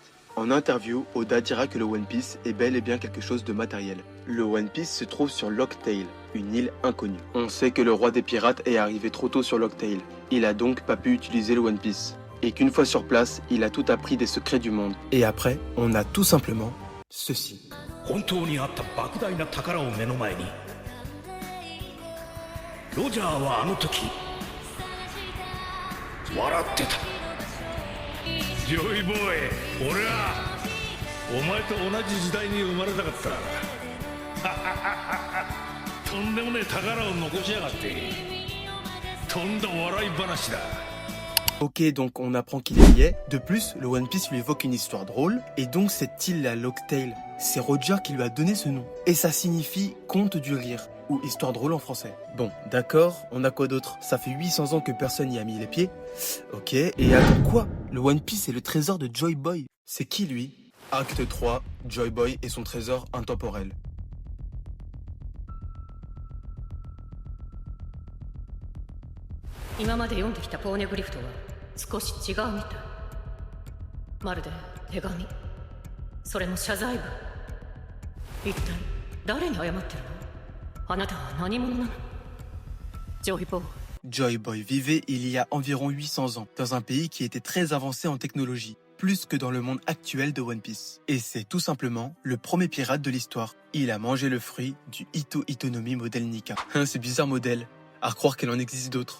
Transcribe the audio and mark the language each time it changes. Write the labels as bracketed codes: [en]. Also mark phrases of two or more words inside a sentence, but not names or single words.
[fr] En interview, Oda dira que le One Piece est bel et bien quelque chose de matériel. Le One Piece se trouve sur Locktail, une île inconnue. On sait que le roi des pirates est arrivé trop tôt sur Locktail. Il a donc pas pu utiliser le One Piece. Et qu'une fois sur place, il a tout appris des secrets du monde. Et après, on a tout simplement ceci. [ja] 本当にあった莫大な宝を目の前にロジャーはあの時笑ってたジョイボーイ俺はお前と同じ時代に生まれたかったとんでもねえ宝を残しやがってとんだ笑い話だ [fr] Ok, donc on apprend qu'il y est. De plus, le One Piece lui évoque une histoire drôle. Et donc cette île, la Locktail, c'est Roger qui lui a donné ce nom. Et ça signifie conte du rire, ou histoire drôle en français. Bon, d'accord, on a quoi d'autre? Ça fait 800 ans que personne n'y a mis les pieds. Ok, et attends quoi? Le One Piece est le trésor de Joy Boy. C'est qui lui? Acte 3, Joy Boy et son trésor intemporel. [ja] 今まで読んできたポーネグリフとは少し違うみたい。まるで手紙、それも謝罪文。一体誰に謝ってるの？あなたは何者なの？ジョイボーイ。 [fr] Joy Boy vivait il y a environ 800 ans, dans un pays qui était très avancé en technologie, plus que dans le monde actuel de One Piece. Et c'est tout simplement le premier pirate de l'histoire. Il a mangé le fruit du Ito Itonomi modèle Nika. C'est bizarre modèle. À croire qu'elle en existe d'autres.